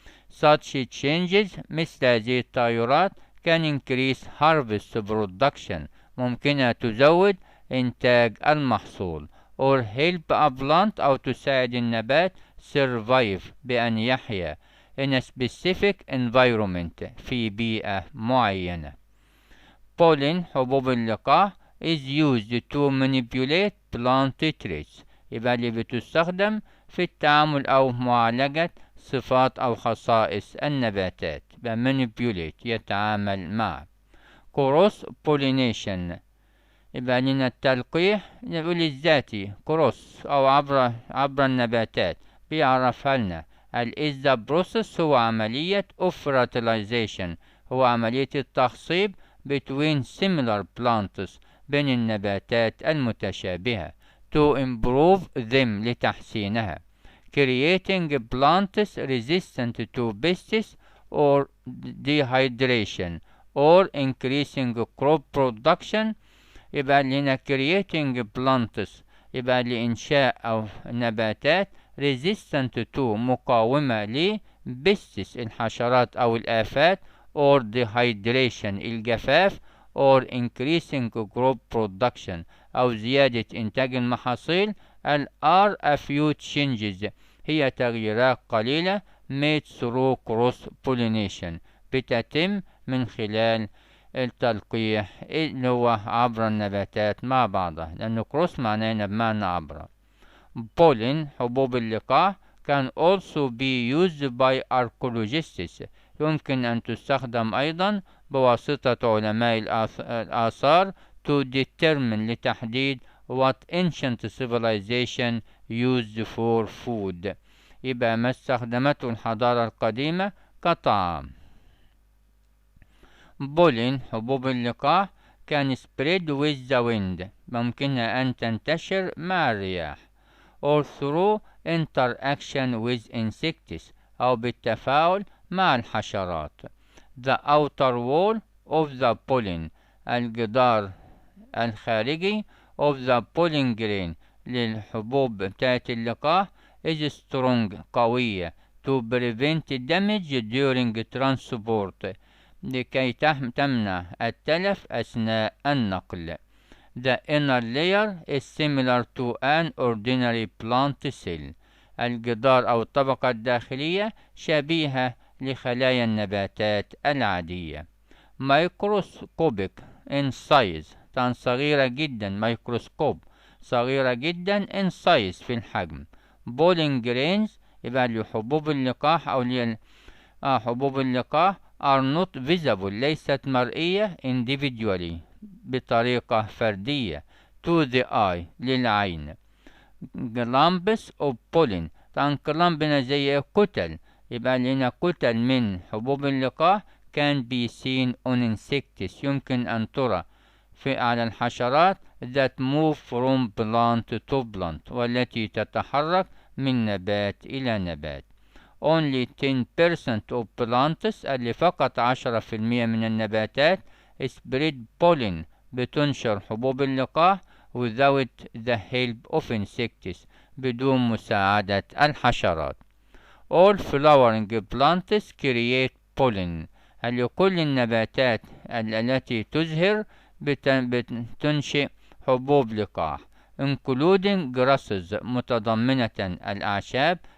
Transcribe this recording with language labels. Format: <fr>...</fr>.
<en>Such changes</en> <ar>مثل هذه التغيرات</ar> <en>can increase harvest production</en> <ar>ممكنها تزود إنتاج المحصول</ar> <en>or help a plant</en> <ar>أو تساعد النبات</ar> <en>survive</en> <ar>بأن يحيا</ar> <en>in a specific environment</en> <ar>في بيئة معينة. pollen حبوب اللقاح</ar> <en>is used to manipulate plant traits.</en> <ar>يبقى اللي بتستخدم في التعامل أو معالجة صفات أو خصائص النباتات. يبقى manipulate يتعامل مع. cross pollination يبقى لنا التلقيح نقول الذاتي cross أو عبر النباتات. بيعرفها لنا</ar> <en>is the process</en> <ar>هو عملية</ar> <en>of fertilization</en> <ar>هو عملية التخصيب</ar> <en>between similar plants</en> <ar>بين النباتات المتشابهة</ar> <en>to improve them</en> <ar>لتحسينها</ar> <en>creating plants resistant to pests or dehydration or increasing crop production.</en> <ar>يبقى لنا</ar> <en>creating plants</en> <ar>يبقى لإنشاء أو نباتات</ar> <en>resistant to</en> <ar>مقاومة ل</ar> <en>pests</en> <ar>الحشرات أو الآفات</ar> <en>or dehydration</en> <ar>الجفاف</ar> <en>or increasing crop production</en> <ar>أو زيادة إنتاج المحاصيل.</ar> <en>are a few changes</en> <ar>هي تغييرات قليلة</ar> <en>made through cross pollination</en> <ar>بتتم من خلال التلقيح اللي هو عبر النباتات مع بعضها لأنه cross معناه بمعنى عبر. pollen حبوب اللقاح</ar> <en>can also be used by archaeologists</en> <ar>يمكن أن تستخدم أيضا بواسطة علماء الآثار</ar> <en>to determine</en> <ar>لتحديد</ar> <en>what ancient civilization used for food</en> <ar>يبقى ما استخدمته الحضارة القديمة كطعام.</ar> <en>pollen</en> <ar>حبوب اللقاح</ar> <en>can spread with the wind</en> <ar>ممكنها أن تنتشر مع الرياح</ar> <en>or through interaction with insects</en> <ar>أو بالتفاعل مع الحشرات.</ar> <en>the outer wall of the pollen</en> <ar>الجدار الخارجي</ar> <en>of the pollen grain</en> <ar>للحبوب بتاعت اللقاح</ar> <en>is strong</en> <ar>قوية</ar> <en>to prevent damage during transport</en> <ar>لكي تمنع التلف أثناء النقل.</ar> <en>The inner layer is similar to an ordinary plant cell.</en> <ar>الجدار أو الطبقة الداخلية شبيهة لخلايا النباتات العادية.</ar> <en>Microscopic in size</en> <ar>كان صغيرة جدا ميكروسكوب صغيرة جدا</ar> <en>in size</en> <ar>في الحجم.</ar> <en>pollen grains</en> <ar>يبقى لحبوب اللقاح أو حبوب اللقاح</ar> <en>are not visible</en> <ar>ليست مرئية</ar> <en>individually</en> <ar>بطريقة فردية</ar> <en>to the eye</en> <ar>للعين.</ar> <en>clumps of pollen</en> <ar>كان كلامبنا زي كتل يبقى لنا كتل من حبوب اللقاح</ar> <en>can be seen on insects</en> <ar>يمكن أن ترى على الحشرات</ar> <en>that move from plant to plant</en> <ar>والتي تتحرك من نبات إلى نبات.</ar> <en>only 10% of plants</en> <ar>اللي فقط 10% من النباتات</ar> <en>spread pollen</en> <ar>بتنشر حبوب اللقاح</ar> <en>without the help of insects</en> <ar>بدون مساعدة الحشرات.</ar> <en>all flowering plants create pollen</en> <ar>اللي كل النباتات التي تزهر بتنشئ حبوب لقاح</ar> <en>including grasses</en> <ar>متضمنة الأعشاب</ar>